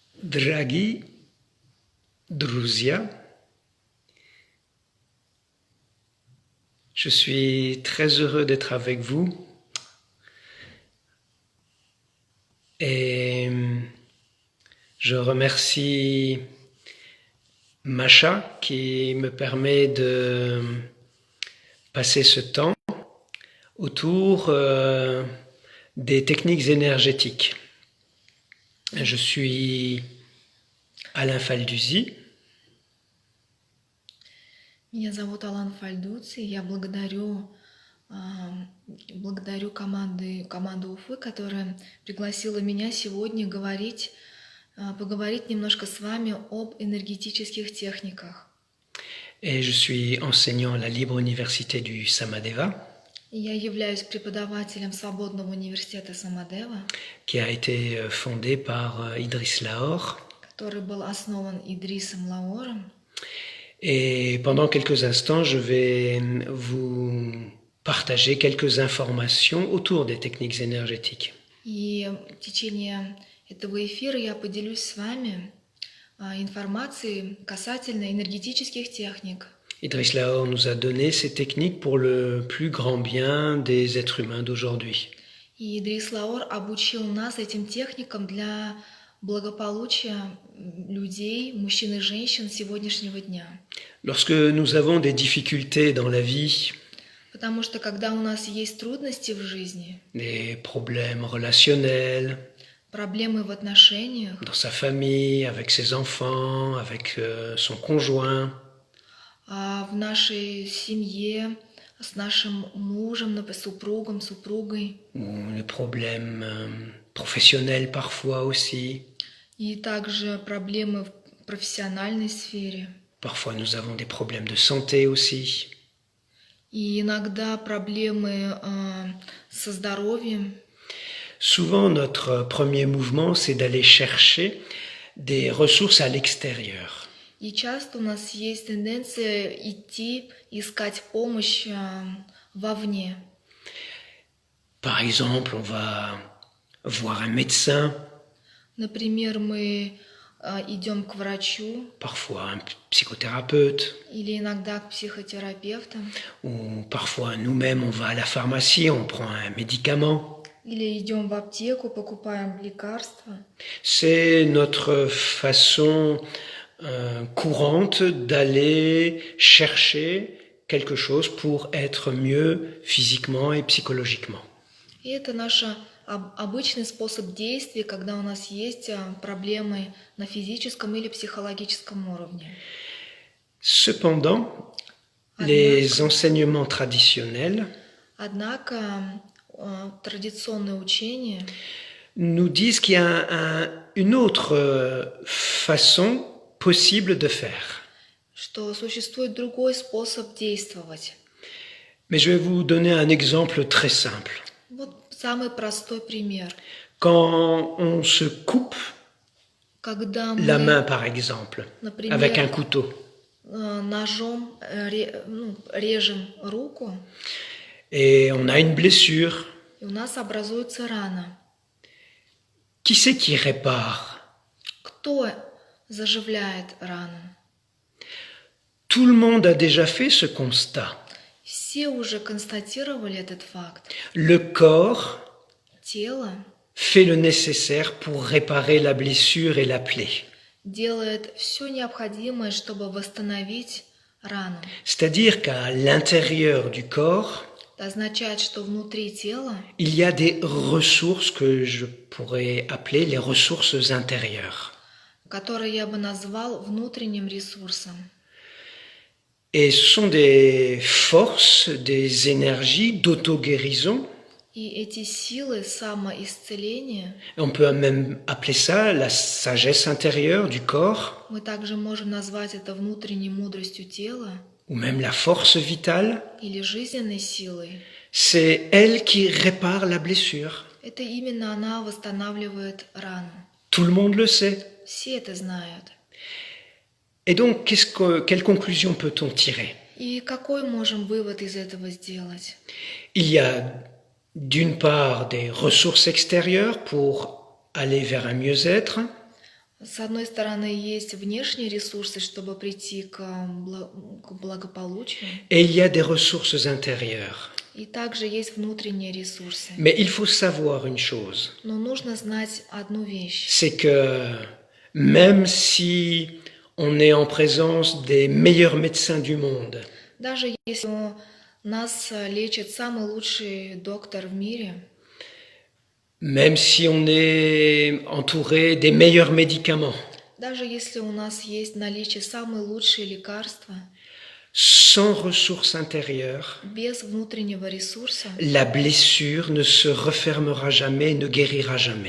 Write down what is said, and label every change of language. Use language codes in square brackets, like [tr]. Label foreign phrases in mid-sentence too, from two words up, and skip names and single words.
[ru] Дорогие, друзья, [fr] je suis très heureux d'être avec vous et je remercie Masha qui me permet de passer ce temps autour des techniques énergétiques. Je suis Alain Falduzi. [ru] Меня зовут Алан Фальдуци. Я благодарю команду Уфы, которая пригласила меня сегодня поговорить немножко с вами об энергетических техниках. [fr] Et je suis enseignant à la Libre Université du Samadeva. [ru] Я являюсь преподавателем Свободного университета Самадева, [fr] qui a été fondée par Idriss Lahore. [ru] который был основан Идрисом Лаором. [fr] Et pendant quelques instants, je vais vous partager quelques informations autour des techniques énergétiques. [ru] И в течение этого эфира я поделюсь с вами информацией касательно энергетических техник. [fr] Idriss Lahore nous a donné ces techniques pour le plus grand bien des êtres humains d'aujourd'hui. [ru] И Идрис Лаор обучил нас этим техникам для благополучия людей, мужчин и женщин сегодняшнего дня. [fr] Lorsque nous avons des difficultés dans la vie, [ru] Потому что когда у нас есть трудности в жизни, [fr] des problèmes relationnels, [ru] проблемы в отношениях, [fr] dans sa famille, avec ses enfants, avec son conjoint, [ru] в нашей семье, с нашим мужем, супругом, супругой, [fr] ou les problèmes professionnels parfois aussi. [ru] и также проблемы в профессиональной сфере. [fr] Parfois nous avons des problèmes de santé aussi. [ru] И иногда проблемы со здоровьем. [fr] Souvent notre premier mouvement c'est d'aller chercher des ressources à l'extérieur. [ru] И часто у нас есть тенденция искать помощь вовне. [fr] Par exemple, on va voir un médecin, [ru] Например, мы идем к врачу, [fr] parfois un psychothérapeute, [ru] или иногда к психотерапевтам, [fr] ou parfois nous-mêmes on va à la pharmacie, on prend un médicament. [ru] или идем в аптеку, покупаем лекарства. [fr] C'est notre façon courante d'aller chercher quelque chose pour être mieux physiquement et psychologiquement. [ru] И это наш обычный способ действия, когда у нас есть проблемы на физическом или психологическом уровне. [fr] Cependant, les enseignements traditionnels [ru] Однако традиционное учение [fr] nous disent qu'il y a une autre façon possible de faire. [ru] Что существует другой способ действовать. [fr] Mais je vais vous donner un exemple très simple. [ru] Вот самый простой пример. [fr] Quand on se coupe [ru] Когда [fr] la [ru] мы, [fr] main, par exemple, [ru] например, [fr] avec un couteau, [ru] ножом режем руку, [fr] et on a une blessure, [ru] и у нас образуется рана. [fr] qui c'est qui répare? [ru] Кто заживляет рану? [fr] Tout le monde a déjà fait ce constat. [ru] Все уже констатировали этот факт. [fr] Le corps [ru] Тело [fr] fait le nécessaire pour réparer la blessure et la plaie. [ru] делает все необходимое, чтобы восстановить рану. [fr] C'est-à-dire qu'à l'intérieur du corps, [ru] Это означает, что внутри тела [fr] il y a des ressources que je pourrais appeler les ressources intérieures. [ru] который я бы назвал внутренним ресурсом. [fr] Et ce sont des forces, des énergies d'auto-guérison. [ru] И эти силы самоисцеления, [fr] On peut même appeler ça la sagesse intérieure du corps, [ru] мы также можем назвать это внутренней мудростью тела [fr] ou même la force vitale. [ru] или жизненной силой. [fr] C'est elle qui répare la blessure. [ru] Это именно она восстанавливает рану. [fr] Tout le monde le sait. [ru] Все это знают. [fr] Et donc, quelle conclusion peut-on tirer? [ru] И какой можем вывод из этого сделать? [fr] Il y a d'une part des ressources extérieures pour aller vers un mieux-être. [ru] С одной стороны, есть внешние ресурсы, чтобы прийти к благополучию, [fr] et il y a des ressources intérieures. [ru] и также есть внутренние ресурсы. [fr] Mais il faut savoir une chose, [ru] Но нужно знать одну вещь. [fr] c'est que même si on est en présence des meilleurs médecins du monde, [ru] Даже если нас лечит самый лучший доктор в мире, [fr] même si on est entouré des meilleurs médicaments, [ru] даже если у нас есть в наличии самые лучшие лекарства, [fr] sans ressources intérieures, [ru] без внутреннего ресурса, [fr] la blessure ne se refermera jamais, ne guérira jamais.